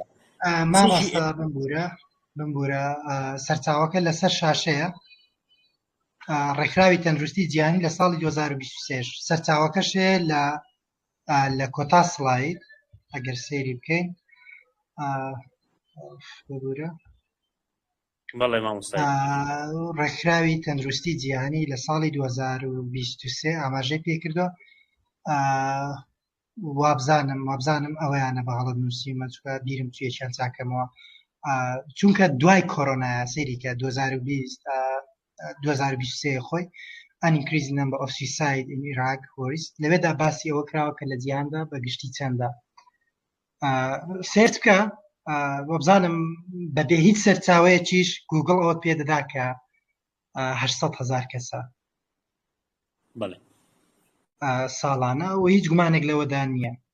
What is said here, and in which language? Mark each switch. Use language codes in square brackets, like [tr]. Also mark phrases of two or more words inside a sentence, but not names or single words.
[ckb] مامۆستا بمبورە سەرچاوەکە لەسەر شاشەیە ڕێکخراوی تەندروستی جیهانی لە ساڵی 2023 سەرچاوەکەشێ لە کۆتا سڵاید ئەگەر سەیری بکەین ببورە ڕێکخراوی تەندروستی جیهانی لە ساڵی 2023 ئاماژەی پێکردووە. وابزانم ئەوەیانە بە هەڵت نووسیمە چکە بیرم توێکیان چاکەمەوە چونکە دوای کۆرۆنا سەیریکە 2023 خۆی [en] an increasing number of suicide in Iraq worries [ckb] لەوێدا باسی ئەوە کراوە کە لە جیهاندا بەگشتی چەندە سێرچ بکە وابزانم بەبێ هیچ سەرچاوەیەکیش گوگڵ ئەوە پێدەدا کە 800,000 کەسە ساڵانە و هیچ گومانێک لەوەدا نییە.